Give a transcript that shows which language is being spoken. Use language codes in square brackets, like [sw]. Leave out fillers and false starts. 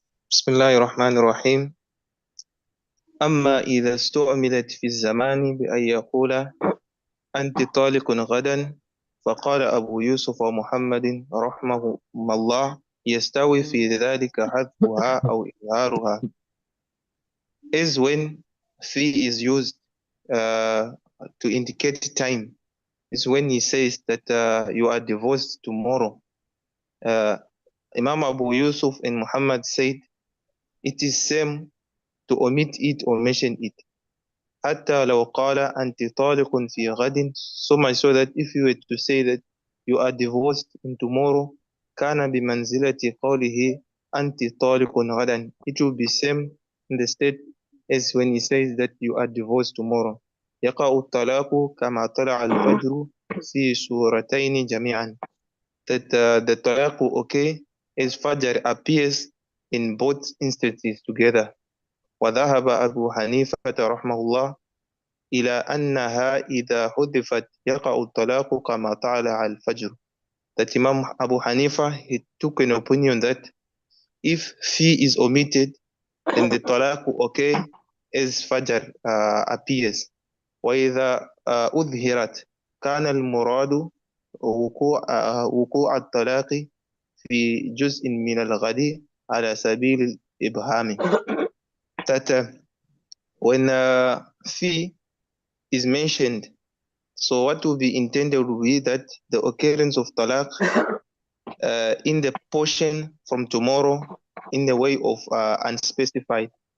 [ar] بسم الله الرحمن الرحيم. أما إذا استعملت في الزمان بأن يقول أنت طالق غدا، فقال أبو يوسف ومحمد رحمه الله يستوي في ذلك حذفها أو إظهارها. [en] Is when fi is used to indicate time. Is when he says that you are divorced tomorrow. Imam Abu Yusuf and Muhammad said it is same to omit it or mention it. [ar] حتى لو قال أنت طالق في غد, [en] so much so that if you were to say that you are divorced in tomorrow, [ar] كان بمنزلة قوله أنت طالق غدا, [en] it will be same in the state as when he says that you are divorced tomorrow. [ar] يقع الطلاق كما طلع الفجر في سورتين جميعا, [en] that the talaq okay as fajr appears in both instances together. [ar] وذهب أبو حنيفة رحمه الله إلى أنها إذا حذفت يقع الطلاق كما طلع الفجر. [en] That Imam Abu Hanifa, he took an opinion that if fi is omitted, then the talaq okay as fajr appears. [ar] وإذا أظهرت كان المراد وقوع الطلاق في جزء من الغد على سبيل الإبهام. [en] That when fi is mentioned, so what will be intended will be that the occurrence of talaq in the portion from tomorrow in the way of unspecified.